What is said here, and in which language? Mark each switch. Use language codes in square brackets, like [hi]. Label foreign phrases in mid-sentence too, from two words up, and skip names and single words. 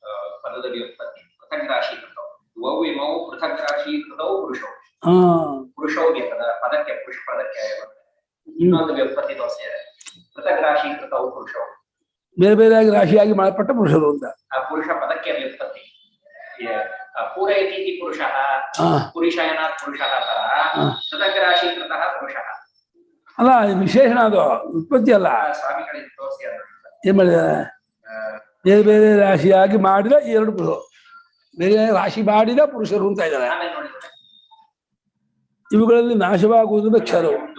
[kn] ಪದಕ್ಕೆ ಪುರುಷ ಪದಕ್ಕೆ ಇನ್ನೊಂದು ವ್ಯುತ್ಪತ್ತಿ ತೋರಿಸಿದೆ. [sa] ಪೃಥಕ್ ರಾಶೀಕೃತೌ ಪುರುಷೌ, [kn] ಬೇರೆ ಬೇರೆಯಾಗಿ ರಾಶಿಯಾಗಿ ಮಾಡಲ್ಪಟ್ಟ ಪುರುಷರು ಅಂತ. ಪುರುಷ ಪದಕ್ಕೆ ವ್ಯುತ್ಪತ್ತಿ. [sa] ಪೂರಯತಿ ಇತಿ ಪುರುಷಃ, ಪುರುಷಯನಾತ್ ಪುರುಷಃ ಪೃಥಕ್ ರಾಶೀಕೃತಃ ಪುರುಷಃ. [kn] ಅಲ್ಲ ವಿಶೇಷಣ, ಅದು ಉತ್ಪತ್ತಿ ಅಲ್ಲ. ಸ್ವಾಮಿಗಳಿಗೆ ತೋರಿಸಿ ಏನ್ ಮಾಡಿದ್ದಾರೆ? ಬೇರೆ ಬೇರೆ ರಾಶಿಯಾಗಿ ಮಾಡಿದ ಎರಡು ಪುರುಷರು, ಬೇರೆ ರಾಶಿ ಮಾಡಿದ ಪುರುಷರು ಅಂತ ಇದ್ದಾರೆ. ಇವುಗಳಲ್ಲಿ ನಾಶವಾಗುವುದು ಕ್ಷರವು.